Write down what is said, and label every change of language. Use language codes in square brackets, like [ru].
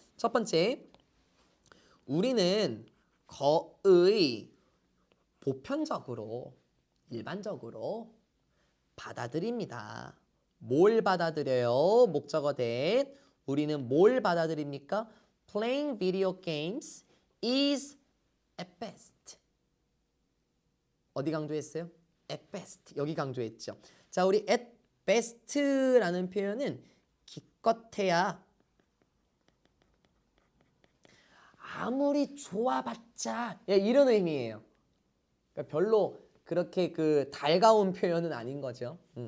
[ko] 첫 번째, 우리는 거의 보편적으로 일반적으로 받아들입니다. 뭘 받아들여요? 목적어 된 우리는 뭘 받아들입니까? [en] Playing video games is at best. [ko] 어디 강조했어요? [en] at best. [ko] 여기 강조했죠. 자, 우리 [en] at best [ko] 라는 표현은 기껏해야 아무리 좋아봤자 이런 의미예요. 그러니까 별로 그렇게 달가운 표현은 아닌 거죠.